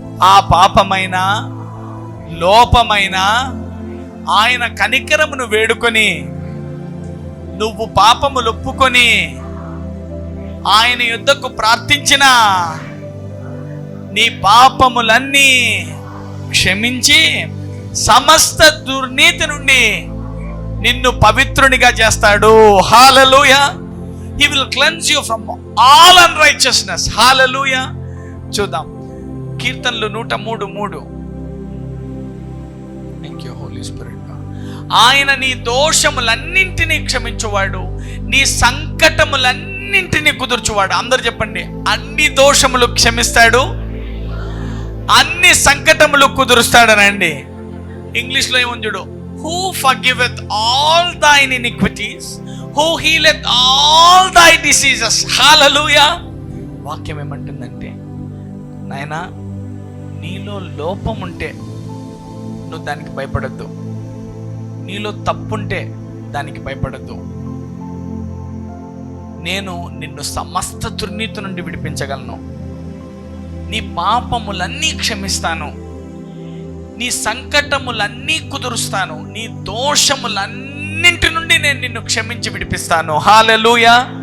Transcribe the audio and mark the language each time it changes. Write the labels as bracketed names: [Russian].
[Telugu] ఆ పాపమైనా లోపమైనా ఆయన కనికరమును వేడుకొని నువ్వు పాపములు ఒప్పుకొని ఆయన యుద్ధకు ప్రార్థించిన నీ పాపములన్నీ క్షమించి సమస్త దుర్నీతి నుండి నిన్ను పవిత్రునిగా చేస్తాడు. హల్లెలూయా. [English] He will cleanse you from all unrighteousness. [Telugu] హల్లెలూయా. చూద్దాం కీర్తనలు 103:3. [English] Thank you holy spirit. [Telugu] ఆయన నీ దోషములన్నింటినీ క్షమించువాడు, నీ సంకటములన్నింటినీ కుదుర్చువాడు. అందరు చెప్పండి, అన్ని దోషములు క్షమిస్తాడు, అన్ని సంకటములు కుదురుస్తాడనండి. ఇంగ్లీష్లో ఏముంది చూడు, [English] Who forgiveth all thine iniquities, who healeth all thy diseases. [Telugu] హల్లెలూయా. వాక్యం ఏమంటుందంటే, నాయనా నీలో లోపం ఉంటే నువ్వు దానికి భయపడద్దు, నీలో తప్పుంటే దానికి భయపడద్దు. నేను నిన్ను సమస్త దుర్నీతి నుండి విడిపించగలను, నీ పాపములన్నీ క్షమిస్తాను, నీ సంకటములన్నీ కుదురుస్తాను, నీ దోషములన్నింటి నుండి నేను నిన్ను క్షమించి విడిపిస్తాను. హల్లెలూయా.